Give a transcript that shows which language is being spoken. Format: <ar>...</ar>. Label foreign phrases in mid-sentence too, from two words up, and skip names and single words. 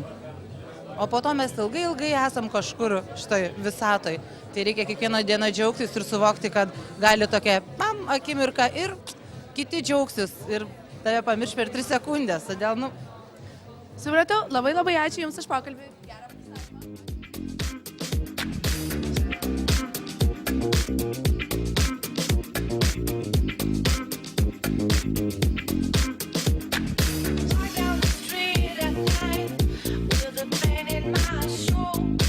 <lt>O po to mes ilgai esam kažkur štai visatoj. Tai reikia kiekvieną dieną džiaugtis ir suvokti, kad gali tokia akimirka ir kiti džiaugsis ir tave pamirš per 3 sekundės. Todėl, Supratau, labai ačiū Jums už pokalbį. Gerą</lt> <en>Down the street at night with a pain in my soul.</en>